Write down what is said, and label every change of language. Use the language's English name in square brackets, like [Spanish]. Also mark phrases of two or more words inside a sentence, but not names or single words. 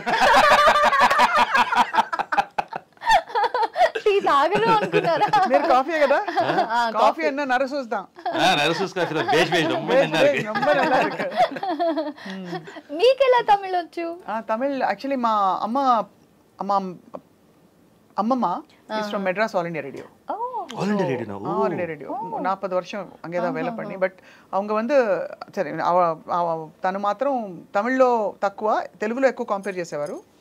[Telugu] టీ తాగరు అనుకున్నారా? మీరు కాఫీ కదా, కాఫీ అన్న నరసూస్తాం. మీకెలా తమిళ్ వచ్చు? తమిళ్ యాక్చువల్లీ మా అమ్మమ్మ [English] is from Madras All India Radio. ஆல் இந்தியா [Tamil] ரேடியோ 40 வருஷம் அங்கே தான் வேலை பண்ணி. [Telugu] బట్ [Tamil] அவங்க வந்து [Telugu] సరే తను మాత్రం తమిళ్లో తక్కువ, తెలుగులో ఎక్కువ కంపేర్ చేసేవారు.